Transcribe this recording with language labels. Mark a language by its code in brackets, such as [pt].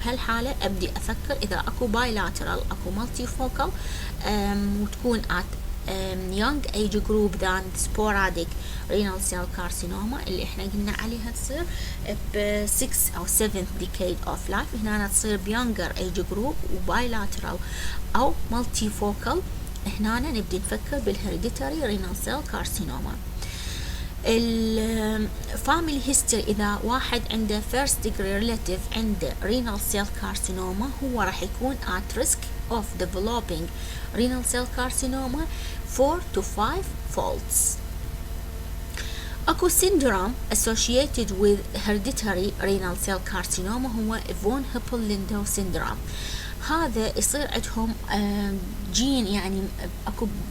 [ar] بهالحالة أبدي أفكر إذا أكو bilateral أكو multifocal وتكون [en] at young age group than sporadic renal cell carcinoma [ar] اللي احنا قلنا عليها تصير ب 6 أو [en] 7th decade of life. [ar] هنا تصير ب [en] younger age group [ar] وbilateral أو multifocal. هنا نبدي نفكر بالهيرديتاري renal cell carcinoma. الفاميلي هيستوري، إذا واحد عنده [en] first degree relative [ar] عنده renal cell carcinoma هو راح يكون [en] at risk of developing renal cell carcinoma 4 to 5 folds. [ar] أكو [en] syndrome associated with hereditary renal cell carcinoma [ar] هو فون هيبل-ليندو syndrome. هذا يصير عندهم جين، يعني أكو